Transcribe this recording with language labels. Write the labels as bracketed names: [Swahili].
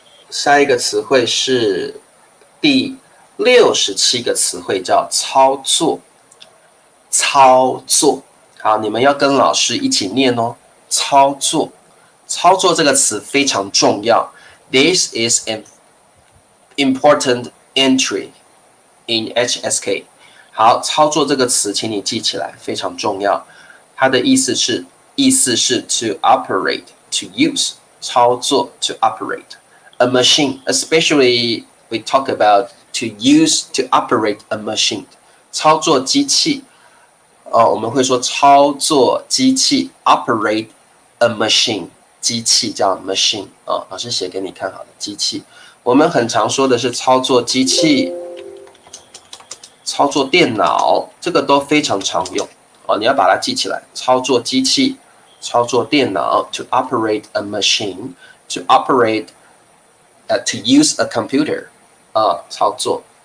[Chinese] 下一个词汇是第67个词汇，叫操作。操作，好，你们要跟老师一起念哦。操作，操作这个词非常重要。 [English] This is an important entry in HSK。 [Chinese] 好，操作这个词，请你记起来，非常重要。它的意思是 [English] to operate, to use， 操作 to operate a machine, especially we talk about to use to operate a machine， [Chinese] 操作机器。我们会说操作机器 [English] operate a machine， [Chinese] 机器叫 machine 老师写给你看好的机器。我们很常说的是操作机器、操作电脑，这个都非常常用你要把它记起来。操作机器、操作电脑 [English] to operate a machine， to operate to use a computer 操作。